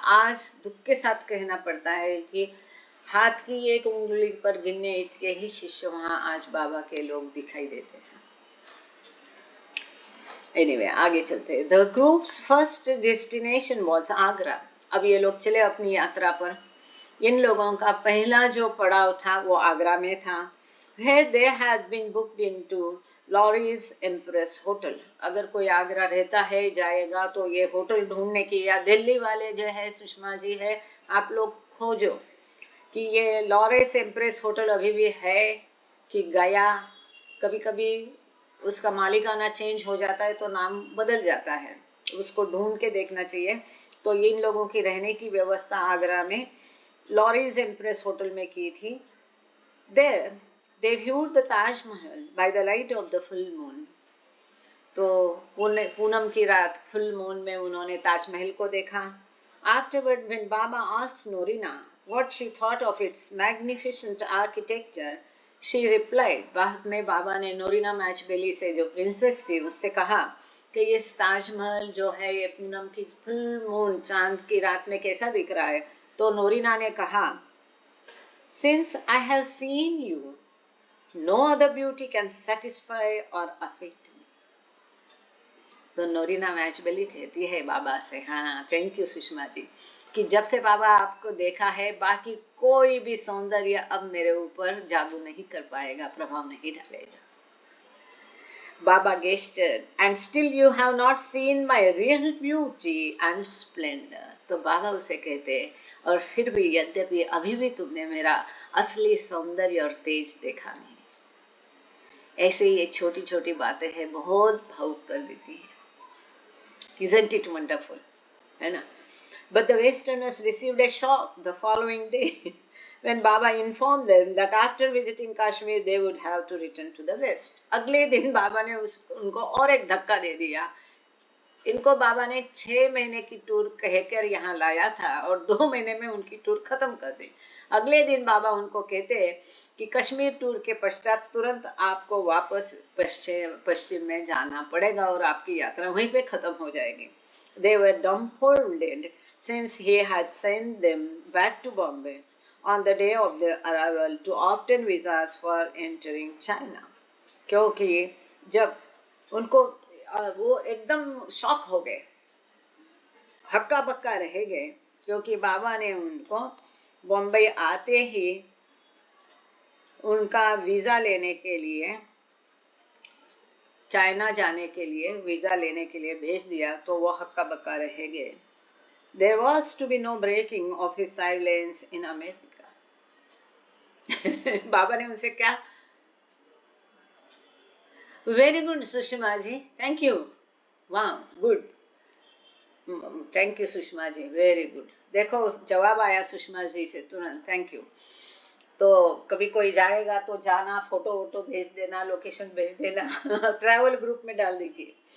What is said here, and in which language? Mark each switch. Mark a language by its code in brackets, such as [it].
[hi] आज दुख के साथ कहना पड़ता है कि हाथ की एक उंगली पर गिनने के ही शिष्य वहां आज बाबा के लोग दिखाई देते हैं। [en] anyway, [hi] आगे चलते। [en] The group's first destination was Agra. [hi] अब ये लोग चले अपनी यात्रा पर। इन लोगों का पहला जो पड़ाव था वो आगरा में था। [en] Where they had been booked into Laurie's Empress Hotel. [hi] अगर कोई आगरा रहता है, जाएगा, तो ये होटल ढूंढने की, या दिल्ली वाले जो है सुषमा जी है, आप लोग खोजो कि ये लॉरेंस एम्प्रेस होटल अभी भी है कि गया। कभी कभी उसका मालिकाना चेंज हो जाता है तो नाम बदल जाता है, उसको ढूंढ के देखना चाहिए। तो इन लोगों की रहने की व्यवस्था आगरा में लॉरेंस एम्प्रेस होटल में की थी। [en] There they viewed the Taj Mahal by the light of the full moon. [hi] तो पूनम की रात फुल मून में उन्होंने ताजमहल को देखा। [en] Afterward, when Baba asked Norina what she thought of its magnificent architecture, she replied, [hi] बाद में बाबा ने नोरिना मैचबेली से, जो प्रिंसेस थी, उससे कहा कि ये ताजमहल जो है ये पूनम की फुल मून, चांद की रात में कैसा दिख रहा है। तो नोरिना ने कहा, [en] Since I have seen you, no other beauty can satisfy or affect me. [hi] तो नोरिना मैचबेली कहती है बाबा से, हाँ थैंक यू सुषमा जी, कि जब से बाबा आपको देखा है, बाकी कोई भी सौंदर्य अब मेरे ऊपर जादू नहीं कर पाएगा, प्रभाव नहीं डालेगा। [en] Baba gestured, and still you have not seen my real beauty and splendor. [hi] तो बाबा उसे कहते, और फिर भी, यद्यपि अभी भी तुमने मेरा असली सौंदर्य और तेज देखा नहीं। ऐसे ये छोटी छोटी बातें हैं, बहुत भावुक कर देती है। [en] Isn't it wonderful? [hi] है ना? [en] But the Westerners received a shock the following day when Baba informed them that after visiting Kashmir they would have to return to the West. [hi] अगले दिन बाबा ने उनको और एक धक्का दे दिया। इनको बाबा ने 6 महीने की टूर कहकर यहाँ लाया था और 2 महीने में उनकी टूर खत्म कर दी। अगले दिन बाबा उनको कहते कि कश्मीर टूर के पश्चात तुरंत आपको वापस पश्चिम में जाना पड़ेगा और आपकी यात्रा वहीं पे खत्म हो जाएगी। [en] They were dumbfounded since he had sent them back to Bombay on the day of their arrival to obtain visas for entering China. [hi] क्योंकि जब उनको वो एकदम शॉक हो गए, हक्का बक्का रह गए, क्योंकि बाबा ने उनको बॉम्बे आते ही उनका वीजा लेने के लिए, चाइना जाने के लिए वीजा लेने के लिए भेज दिया, तो वो हक्का बक्का रह गए। [en] There was to be no breaking of his silence in America. [hi] बाबा ने उनसे क्या, very good Sushma ji, thank you, वाह good, thank you Sushma ji, very good. देखो जवाब आया सुषमा जी से तुरंत, थैंक यू। तो कभी कोई जाएगा तो जाना, फोटो वोटो भेज देना, लोकेशन भेज देना ट्रैवल ग्रुप में डाल दीजिए।